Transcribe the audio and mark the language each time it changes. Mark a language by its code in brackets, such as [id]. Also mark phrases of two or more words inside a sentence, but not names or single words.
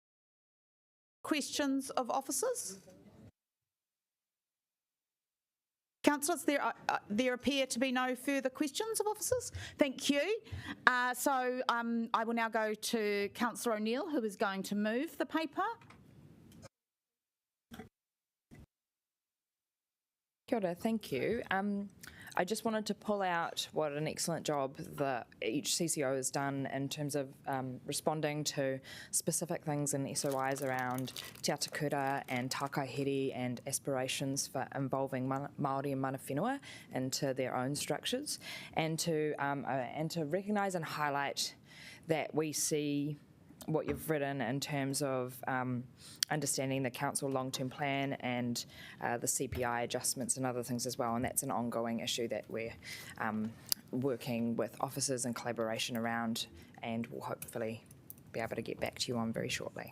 [en] Questions of officers? Councillors, there appear to be no further questions of officers. Thank you. So I will now go to Councillor O'Neill, who is going to move the paper. [mi] Kia ora, [en] thank you. I just wanted to pull out what an excellent job that each CCO has done in terms of responding to specific things in SOIs around [mi] te atakura [en] and takahere and aspirations for involving Māori and [mi] mana whenua [en] into their own structures, and to recognise and highlight that we see what you've written in terms of understanding the council long-term plan and the CPI adjustments and other things as well, and that's an ongoing issue that we're working with officers in collaboration around, and we'll hopefully be able to get back to you on very shortly.